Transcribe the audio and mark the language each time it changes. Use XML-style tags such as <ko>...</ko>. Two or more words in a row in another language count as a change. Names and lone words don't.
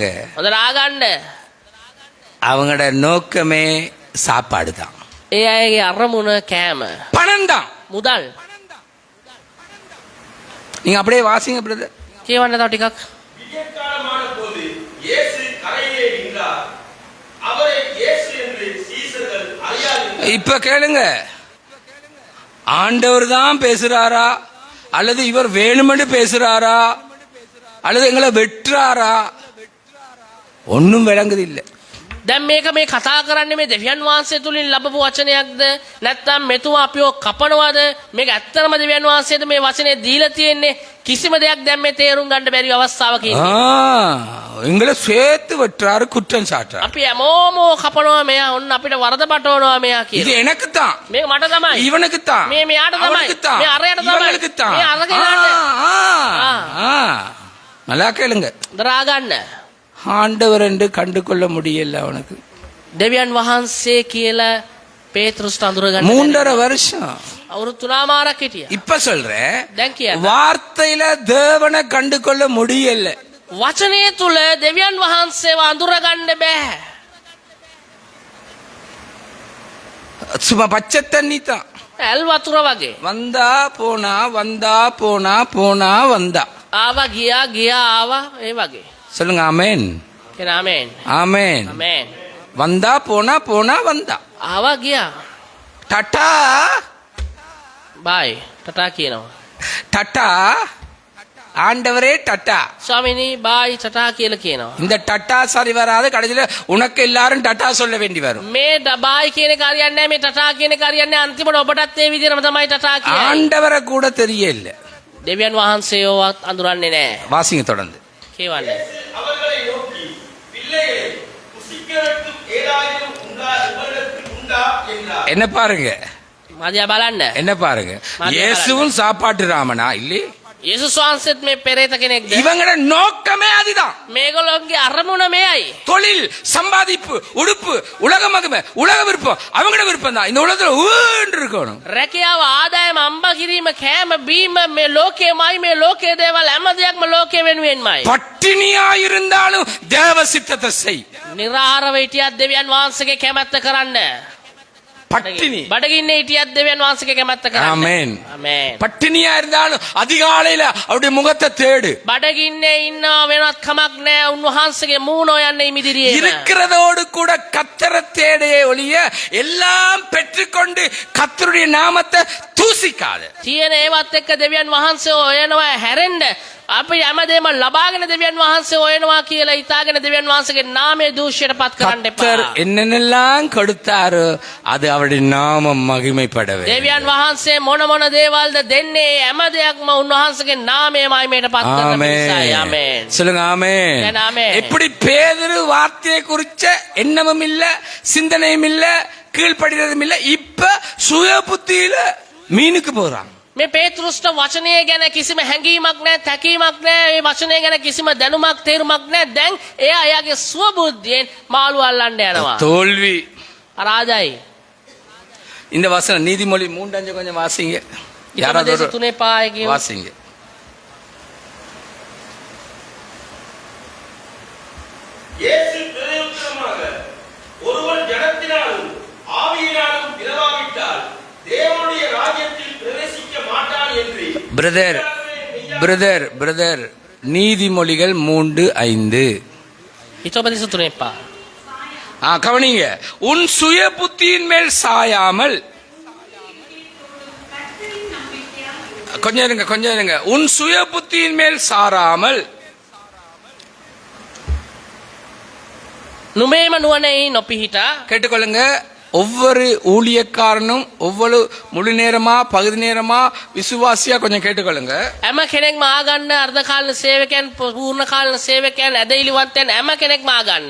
<si>හොඳට ආගන්න.</si> <ta>அவங்களோட நோக்கமே சாப்பாடு தான்,</ta> <si>ඒ අයගේ අරමුණ කෑම.</si> <ta>பணம் தான்.</ta> <si>මුදල්.</si> <ta>நீங்க அப்படியே வாசிங்க பிரதர்.</ta> <si>කියවන්න තව ටිකක්.</si> <ta>விடியற்காலமான போது இயேசு கரையிலே நின்றார். அவரை இயேசு என்று சீசர்கள் அறியாதிருந்தார்கள். இப்ப கேளுங்க, ஆண்டவர் தான் பேசுறாரா அல்லது இவர் வேணுமென்று பேசுறாரா அல்லது எங்களை வெட்டுறாரா? ஒன்னும் விளங்குது இல்ல.</ta> <si>දැන් මේක මේ කතා කරන්නේ මේ දෙවියන් වහන්සේ තුලින් ලැබපු වචනයක්ද නැත්නම් මෙතුමා අපිව කපනවද මේක ඇත්තටම දෙවියන් වහන්සේද මේ වචනේ දීලා තියෙන්නේ කිසිම දෙයක් දැන් මේ තේරුම් ගන්න බැරි අවස්ථාවක ඉන්නේ.</si> <ta>எங்களை சேர்த்து வெட்டுறாரு குற்றம் சாட்டுறாரு.</ta> <si>අපි හැමෝම කපනවා මෙයා ඔන්න අපිට වරද පටවනවා මෙයා</si> <ta>இது</ta> <si>කියලා.</si> <ta>எனக்கு தான்,</ta> <si>මේක මට තමයි.</si> <ta>இவனுக்கு தான்,</ta> <si>මේ මෙයාට තමයි.</si> <ta>அவனுக்கு தான்,</ta> <si>මේ අරයට තමයි.</si> <ta>இவங்களுக்கு தான்.</ta> <si>මේ අරගෙනාට.</si> <ta>நல்லா கேளுங்க.</ta> <si>දරා ගන්න.</si> <ta>ஆண்டவர் என்று கண்டு கொள்ள முடியல அவனுக்கு.</ta> <si>දෙවියන් වහන්සේ කියලා පේතෘස්ට අඳුර ගන්න.</si> <ta>3.5 வருஷம்.</ta> <si>අවුරුදු 3මාරක් හිටියා.</si> <ta>இப்ப சொல்றேன்,</ta> <si>දැන් කියන්න.</si> <ta>வார்த்தையில தேவனை கண்டு கொள்ள முடியல.</ta> <si>වචනය තුල දෙවියන් වහන්සේව අඳුර ගන්න බෑ.</si> <ta>சும்மா பச்சை தண்ணி தான்.</ta> <si>ඇල් වතුර වගේ.</si> <ta>வந்தா போனா, வந்தா போனா, போனா வந்தா.</ta> <si>ආවා ගියා ගියා ආවා ඒ වගේ.</si> <ta>சொல்லுங்க ஆமென்.</ta> <si>කියන ආමෙන්.</si> <ta>ஆமென்.</ta> <si>ආමෙන්.</si> <ta>வந்தா போனா, போனா வந்தா.</ta> <si>ආවා ගියා.</si> <ta>டட்டா</ta> <en>bye tata</en> <si>කියනවා.</si> <ta>டட்டா, ஆண்டவரே டட்டா.</ta> <si>ස්වාමිනී</si> <en>bye tata</en> <si>කියලා කියනවා.</si> <ta>இந்த டட்டா சரி வராது, கடைசியில உனக்கு எல்லாரும் டட்டா சொல்ல வேண்டி வரும்.</ta> <si>මේ බයි කියන කාරියක් නැහැ මේ ටටා කියන කාරියක් නැහැ අන්තිමට ඔබටත් ඒ විදිහටම තමයි ටටා කියන්නේ.</si> <ta>ஆண்டவரை கூட தெரியல.</ta> <si>දෙවියන් වහන්සේවත් අඳුරන්නේ නැහැ.</si> <ta>வாசிங்க தொடர்ந்து.</ta> <si>කියවන්නේ.</si> <ta>அவர்களை நோக்கி பிள்ளைகளை புசிக்க வைக்கும் ஏதாயிரம் உங்களிடத்தில் உண்டா என்றார். என்ன பாருங்க,</ta> <si>මදියා බලන්න.</si> <ta>என்ன பாருங்க, மதிய இயேசுவும் சாப்பாட்டு ராமனா இல்லையே?</ta> <si>යේසුස් වහන්සේත් මේ පෙරේත කෙනෙක්ද?</si> <ta>இவங்களோட நோக்கமே அதுதான்.</ta> <si>මේගොල්ලෝගේ අරමුණ මේයි.</si> <ta>தொழில், சம்பாதிப்பு, உடுப்பு, உலக மகிமை, உலக விருப்பம், அவங்களோட விருப்பம் தான். இந்த உலகத்துல ஊன்று இருக்கணும்.</ta> <si>රැකියාව ආදායම අම්බ කිරීම කෑම බීම මේ ලෝකෙමයි මේ ලෝකයේ දේවල් හැම දෙයක්ම ලෝකෙ වෙනුවෙන්මයි.</si> <ta>பட்டினியா இருந்தாலும் தேவ சித்தத்தை செய்.</ta> <si>නිරාරව හිටියත් දෙවියන් වහන්සේගේ කැමැත්ත කරන්න.</si> <ta>பட்டினி.</ta> <si>බඩගින්නේ හිටියත් දෙවියන් වහන්සේගේ කැමැත්ත කරන්න.</si> <ta>ஆமென்.</ta> <si>ආමෙන්.</si> <ta>பட்டினியா இருந்தாலும் அதிகாலையில அவருடைய முகத்தை தேடு.</ta> <si>බඩගින්නේ ඉන්නවා වෙනත් කමක් නැහැ. උන්වහන්සේගේ මූණ හොයන්න ඉමිදිරියේ.</si> <ta>இருக்கிறதோடு கூட கத்தரை தேடையே ஒழிய எல்லாம் பெற்றுக்கொண்டு கத்தருடைய நாமத்தை தூசிக்காத.</ta> <si>තියෙන ඒවත් එක්ක දෙවියන් වහන්සේ හොයනවා හැරෙන්න. අපි හැමදේම ලබාගෙන දෙවියන් වහන්සේ හොයනවා කියලා හිතාගෙන දෙවියන් වහන්සේගේ නාමය දූෂ්‍යයට පත් කරන්න</si> <ta>கத்தர்</ta> <si>එපා.</si> <ta>என்னென்னலாம் கொடுத்தாரோ அது அவருடைய நாமம் மகிமைப்படவே.</ta> <si>දෙවියන් වහන්සේ මොන මොන දේවල්ද දෙන්නේ හැම දෙයක්ම උන්වහන්සේගේ නාමය මහිමයට පත් කරන නිසායි.</si> <ta>ஆமென்.</ta> <si>ආමෙන්.</si> <ta>சொல்லுங்க ஆமென். ஏன் ஆமென். எப்படி பேதுரு வார்த்தையை குறிச்ச எண்ணமும் இல்ல, சிந்தனையும் இல்ல, கீழ்ப்படிறதும் இல்ல, இப்ப சுய புத்தியில மீனுக்கு போறான்.</ta> <si>මේ පේතෘස්ට වචනය ගැන කිසිම හැඟීමක් නැහැ, තැකීමක් නැහැ. මේ වචනය ගැන කිසිම දැනුමක් තේරුමක් නැහැ. දැන් එයා එයාගේ සුවබුද්ධියෙන් මාළු අල්ලන්න යනවා.</si> <ta>தோல்வி.</ta> <si>අරාදයි.</si> <ta>இந்த வசனம் நீதிமொழி 3:5 கொஞ்சம் வாசிங்க. யாராவது</ta> <si>උපදේශ</si> <ta>ஒரு</ta> <si>තුනේ පාය කියව.</si> <ta>வாசிங்க. இயேசு பிரதியுத்தரமாக ஒருவன் ஜனத்தினாலும் ஆவியினாலும் பிறவாவிட்டால் தேவனுடைய ராஜ்யத்தில் பிரவேசிக்க மாட்டான் என்று பிரதர் நீதிமொழிகள் 3:5.</ta> <si>හිතෝපදේශ තුනේ පා.</si> <ta>கவனிங்க, உன் சுய புத்தியின் மேல் சாயாமல், கொஞ்சம் இருங்க, உன் சுய புத்தியின் மேல் சாராமல்</ta> <si>නුඹේම නුවණෙහි නොපිහිටා.</si> <ta>கேட்டுக்கொள்ளுங்க. ஒவ்வொரு ஊழியக்காரனும் ஒவ்வொரு முழு நேரமா பகுதி நேரமா விசுவாசியா கொஞ்சம் கேட்டுக்கொள்ளுங்க.</ta> <si>හැම කෙනෙක්ම ආගන්න අර්ධ කාලීන සේවකයන් පූර්ණ කාලීන සේවකයන් ඇදහිලිවන්තයන් හැම කෙනෙක්ම ආගන්න.</si>